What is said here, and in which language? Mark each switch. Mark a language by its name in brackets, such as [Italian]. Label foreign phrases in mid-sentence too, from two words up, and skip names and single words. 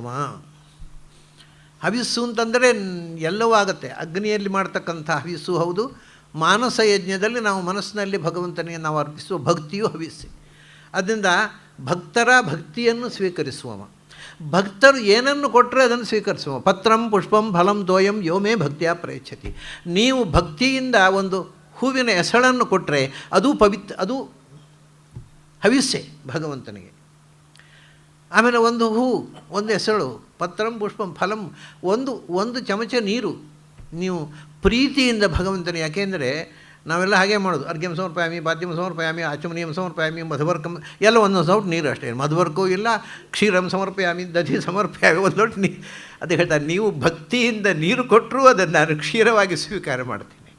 [Kannada] ಹವಿಸ್ಸು ಅಂತಂದರೆ ಎಲ್ಲವೂ ಆಗುತ್ತೆ. ಅಗ್ನಿಯಲ್ಲಿ ಮಾಡ್ತಕ್ಕಂಥ ಹವಿಸ್ಸು ಹೌದು, ಮಾನಸ ಯಜ್ಞದಲ್ಲಿ ನಾವು ಮನಸ್ಸಿನಲ್ಲಿ ಭಗವಂತನಿಗೆ ನಾವು ಅರ್ಪಿಸುವ ಭಕ್ತಿಯು ಹವಿಸ್ಸೆ. ಅದರಿಂದ ಭಕ್ತರ ಭಕ್ತಿಯನ್ನು ಸ್ವೀಕರಿಸುವವ. ಭಕ್ತರು ಏನನ್ನು ಕೊಟ್ಟರೆ ಅದನ್ನು ಸ್ವೀಕರಿಸುವ. [Sanskrit] ಪತ್ರಂ ಪುಷ್ಪಂ ಫಲಂ ತೋಯಂ ಯೋಮೇ ಭಕ್ತಿಯ ಪ್ರಯಚ್ಛತಿ. [Kannada] ನೀವು ಭಕ್ತಿಯಿಂದ ಒಂದು ಹೂವಿನ ಎಸಳನ್ನು ಕೊಟ್ಟರೆ ಅದು ಅದು ಹವಿಸ್ಸೆ ಭಗವಂತನಿಗೆ. ಆಮೇಲೆ ಒಂದು ಹೂ, ಒಂದು ಎಸಳು, [Sanskrit] ಪತ್ರಂ ಪುಷ್ಪಂ ಫಲಂ, [Kannada] ಒಂದು ಚಮಚ ನೀರು ನೀವು ಪ್ರೀತಿಯಿಂದ ಭಗವಂತನಿಗೆ. ಯಾಕೆಂದರೆ ನಾವೆಲ್ಲ ಹಾಗೆ ಮಾಡೋದು. [Sanskrit] ಅರ್ಘ್ಯಂ ಸಮರ್ಪಯಾಮಿ, ಪಾದ್ಯಂ ಸಮರ್ಪಯಾಮಿ, ಆಚಮನೀಯಂ ಸಮರ್ಪಯಾಮಿ, ಮಧುವರ್ಕಂ [Kannada] ಎಲ್ಲ ಒಂದೊಂದು ಸೌಟ್ ನೀರು ಅಷ್ಟೇ. ಮಧುವರ್ಕವೂ ಇಲ್ಲ, [Sanskrit] ಕ್ಷೀರಂ ಸಮರ್ಪಯಾಮಿ, ದಧಿ ಸಮರ್ಪಯಾಮಿ, [Kannada] ಒಂದು ಲೋಟ ನೀರು. ಅದೇ ಹೇಳ್ತಾರೆ, ನೀವು ಭಕ್ತಿಯಿಂದ ನೀರು ಕೊಟ್ಟರೂ ಅದನ್ನು ನಾನು ಕ್ಷೀರವಾಗಿ ಸ್ವೀಕಾರ ಮಾಡ್ತೀನಿ.